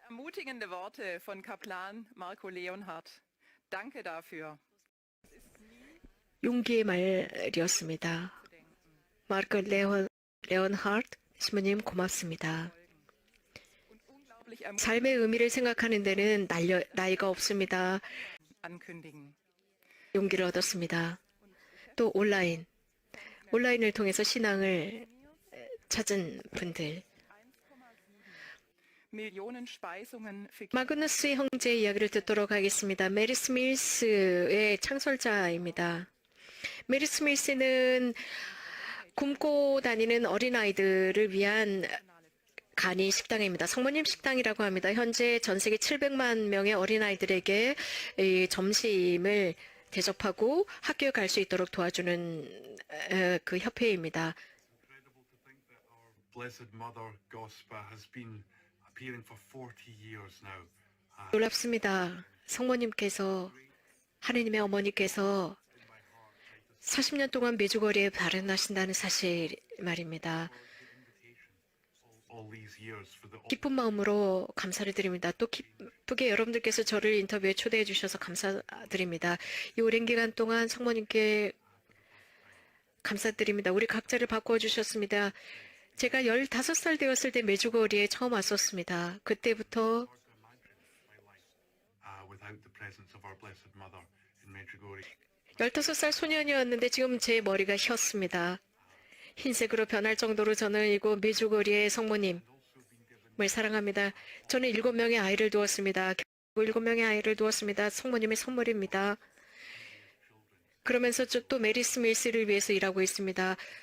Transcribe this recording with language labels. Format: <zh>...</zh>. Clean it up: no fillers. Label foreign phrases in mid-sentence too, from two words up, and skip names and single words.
<de>ermutigende Worte von Kaplan Marco Leonhardt. Danke dafür.</de> <ko>용기의 말이었습니다. 마르크 레온하르트 신부님 고맙습니다.</ko> <de>Und unglaublich</de> <ko>삶의 의미를 생각하는 데는 나이가 없습니다.</ko> <de>ankündigen.</de> <ko>용기를 얻었습니다. 또 온라인을 통해서 신앙을 찾은 분들.</ko> <de>Millionen Speisungen für</de> <ko>마그누스 형제의 이야기를 듣도록 하겠습니다. 메리 스밀스의 창설자입니다. 메리 스밀스는 굶고 다니는 어린아이들을 위한 간이 식당입니다. 성모님 식당이라고 합니다. 현재 전 세계 700만 명의 어린아이들에게 이 점심을 대접하고 학교에 갈 수 있도록 도와주는 그 협회입니다.</ko> <en>Incredible to think that our Blessed Mother Gospel has been appearing for 40 years now.</en> <ko>놀랍습니다. 성모님께서 하느님의 어머니께서 40년 동안 메주거리에 발현하신다는 사실 말입니다.</ko> <en>All these years for the</en> <ko>기쁜 마음으로 감사를 드립니다. 또 기쁘게 여러분들께서 저를 인터뷰에 초대해 주셔서 감사드립니다. 이 오랜 기간 동안 성모님께 감사드립니다. 우리 각자를 바꾸어 주셨습니다. 제가 15살 되었을 때 메주거리에 처음 왔었습니다. 그때부터</ko> <en>without the presence of our Blessed Mother in Medjugorje.</en> <ko>15살 소년이었는데 지금 제 머리가 휘었습니다. 흰색으로 변할 정도로 저는 이곳 메주거리의 성모님을 사랑합니다. 저는 7명의 아이를 두었습니다. 7명의 아이를 두었습니다. 성모님의 선물입니다. 그러면서 또 메리 스밀스를 위해서 일하고 있습니다.</ko>